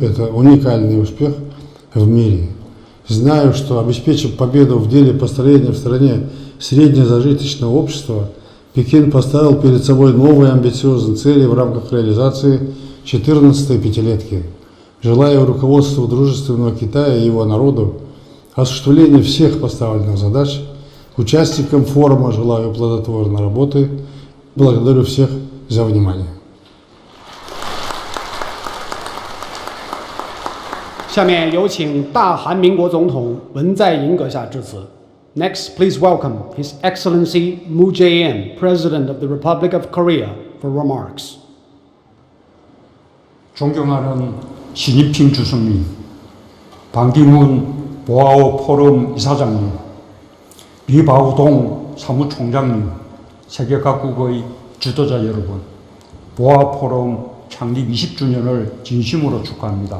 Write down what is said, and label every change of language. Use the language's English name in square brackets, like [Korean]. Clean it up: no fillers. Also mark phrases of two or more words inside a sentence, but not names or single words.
[Russian] Это уникальный успех в мире. Знаю, что обеспечив победу в деле построения в стране среднезажиточного общества, Пекин поставил перед собой новые амбициозные цели в рамках реализации 14-й пятилетки. Желаю руководству дружественного Китая и его народу осуществления всех поставленных задач. Участникам форума желаю плодотворной работы. Благодарю всех за внимание. [Chinese] 下面有请大韩民国总统文在寅阁下致辞。 [English] Next, please welcome His Excellency Moon Jae-in, President of the Republic of Korea, for remarks. [Korean] 존경하는 시진핑 주석님, 반기문 보아오 포럼 이사장님, 리바오동 사무총장님, 세계 각국의 지도자 여러분, 보아 포럼 창립 20주년을 진심으로 축하합니다.